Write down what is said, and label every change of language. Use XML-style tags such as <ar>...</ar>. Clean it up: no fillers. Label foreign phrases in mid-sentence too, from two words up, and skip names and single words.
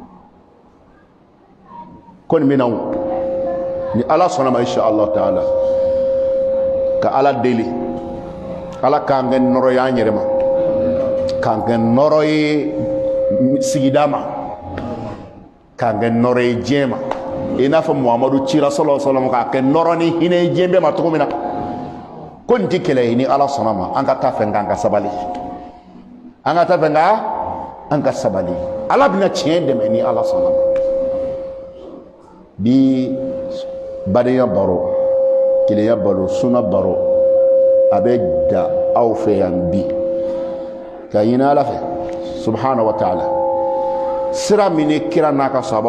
<bm>ko nin bɛ na ni ala sɔnna ma</bm> <ar>إن شاء الله تعالى</ar> <bm>ka ala deli ala k'an kɛ nɔrɔ ye an yɛrɛ ma k'an kɛ nɔrɔ ye sigida ma k'an kɛ nɔrɔ ye diɲɛ ma i n'a fɔ Muhamadu cira</bm> <ar>صلى الله عليه وسلم</ar> <bm>k'a kɛ nɔrɔ ni hinɛ ye diɲɛ bɛɛ ma cogo min na ko nin tɛ kɛlɛ ye ni ala sɔnna ma an ka taa fɛ k'an ka sabali an ka taa fɛ an ka sabali ala bɛna tiɲɛ dɛmɛ ni ala sɔnna ma bi badenya baro kelenya baro suna baro a bɛ da aw fɛ yan bi ka ɲini ala fɛ</bm> <ar>سبحانه وتعالى</ar> <bm>sira min ni kira n'a ka sahabaw</bm>